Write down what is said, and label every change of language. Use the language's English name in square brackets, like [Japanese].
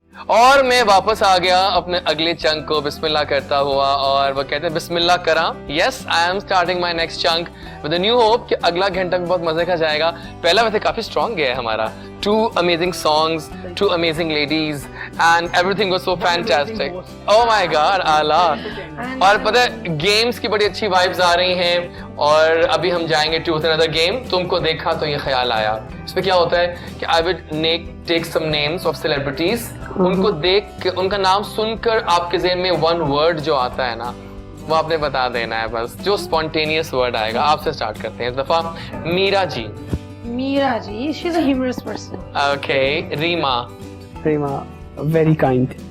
[Hindi] और मैं वापस आ गया अपने अगले चंक को बिस्मिल्लाह करता हुआ और वो कहते हैं बिस्मिल्लाह करा. [English] yes, I am starting my next chunk with new hope [Hindi] कि अगला घंटा भी बहुत मजे का जाएगा. पहला वैसे काफी स्ट्रॉन्ग गया है हमारा. [English] 2 amazing songs, 2 amazing ladies and everything was so fantastic. Oh my God, आला. [Hindi] और पता है गेम्स की बड़ी अच्छी वाइब्स आ रही हैं और अभी हम जाएंगे [English] To another game. [Hindi] तुमको देखा तो ये ख्याल आया. इसमें क्या होता है कि [English] I will take some names of celebrities. [Hindi] उनको देख उनका नाम सुनकर आपके ज़हन में [English] one word [Hindi] जो आता है ना वो आपने बता देना है. बस जो स्पॉन्टेनियस वर्ड आएगा. आपसे स्टार्ट करते हैं. इस दफा Meera ji. [English] Meera ji, she's a humorous person. Okay. Reema. Prema very kind.